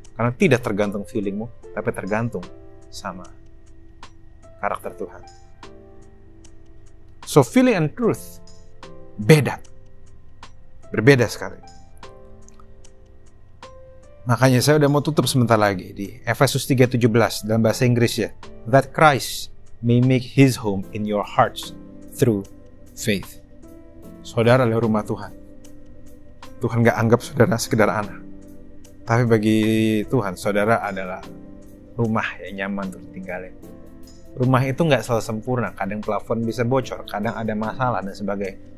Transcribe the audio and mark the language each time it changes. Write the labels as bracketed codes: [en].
[id] Karena tidak tergantung feelingmu, tapi tergantung sama karakter Tuhan. [en] So feeling and truth [id] beda. Berbeda sekali. Makanya saya udah mau tutup sebentar lagi di Efesus 3:17 dalam bahasa Inggris ya. [en] That Christ may make His home in your hearts through faith. [id] Saudara adalah rumah Tuhan. Tuhan gak anggap saudara sekedar anak. Tapi bagi Tuhan, saudara adalah rumah yang nyaman untuk ditinggalin. Rumah itu gak selalu sempurna. Kadang plafon bisa bocor, kadang ada masalah dan sebagainya.